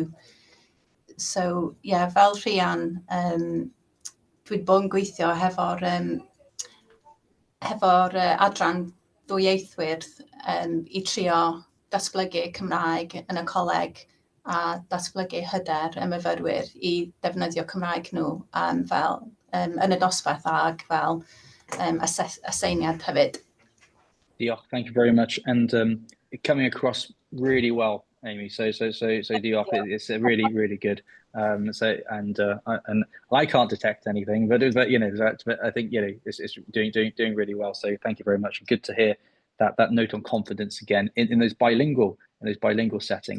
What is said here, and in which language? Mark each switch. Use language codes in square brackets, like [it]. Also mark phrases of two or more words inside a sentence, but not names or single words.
[cy] So fel rhian, dwi'n bod yn gweithio hefo'r adran ddwyieithwyr i trio datblygu Cymraeg yn y coleg a datblygu hyder y myfyrwyr i defnyddio Cymraeg nhw yn y dosbarth ag fel aseiniad hefyd. Diolch, [en] thank you very much, and coming across really well, Amy. So diolch. It's really good. And I can't detect anything, but you know, but I think it's doing really well. So thank you very much. Good to hear that note on confidence again in those bilingual settings.